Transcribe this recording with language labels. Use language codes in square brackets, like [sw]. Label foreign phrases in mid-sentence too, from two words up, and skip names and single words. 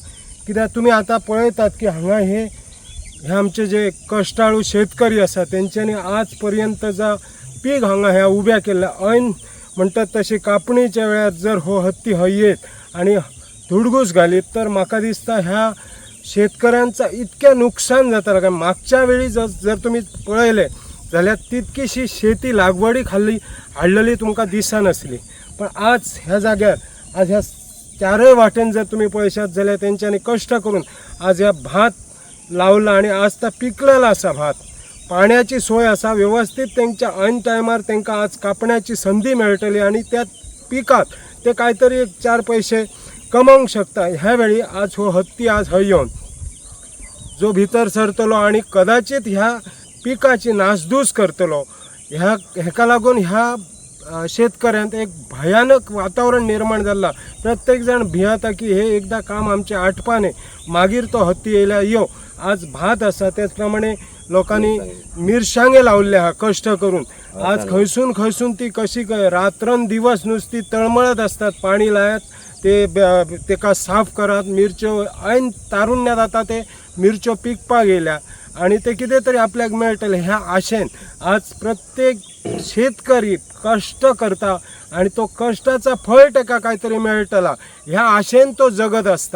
[kok] कित्याक तुमी आतां पळयतात की हांगा हे आमचे जे कश्टाळू शेतकरी आसा तेंच्यांनी आज पर्यंत जा पीक हांगा ह्या उब्या केल्ल्या ऐन म्हणटात तशी कापणीच्या वेळार जर हो हत्ती येत आणि धुडगूस घालीत तर म्हाका दिसता ह्या शेतकऱ्यांचा इतकें नुकसान जातालें काय मागच्या वेळी जर तुम्ही पळयले जाल्यार तितकीशी शेती लागवडी हाडलेली तुमकां दिसनासली. पण आज ह्या जाग्यार आज ह्या चारय वाटेन जर तुम्ही पळयशात जाल्यार तेंच्यांनी कश्ट करून आज ह्या भात लावला आणि आज ता पिकलेला असा भात. पाण्याची सोय असा व्यवस्थित त्यांच्या ऐन टायमार त्यांना आज कापण्याची संधी मेळटली आणि त्या पिकात ते काहीतरी एक 4 पैसे कमवूंक शकता. ह्या वेळी आज हो हत्ती आज येवन जो भितर सरतलो आणि कदाचित ह्या पिकाची नासधूस करतलो हेका लागून ह्या शेतकऱ्यांत एक भयानक वातावरण निर्माण झाला. प्रत्येक जण भियाता की हे एकदा काम आमचे आटपाने मागीर तो हत्ती येयल्या यो. आज भात असा त्याचप्रमाणे लोकांनी मिरसांगे लावले हा कष्ट करून. [mr] आज खंयसून ती कशी रात्रंदिवस नुसती तळमळत असतात. [kok] पाणी लायत तेका साफ करत मिरच्यो ऐन तारुण्यात आता ते मिरच्यो पिकपाक गेल्या आणि ते कितें तरी आपल्याक मेळटले ह्या आशेन आज प्रत्येक शेतकरी कष्ट करता आणि तो कष्टाचा फळ तेका काहीतरी मेळटला ह्या आशेन तो जगत असता.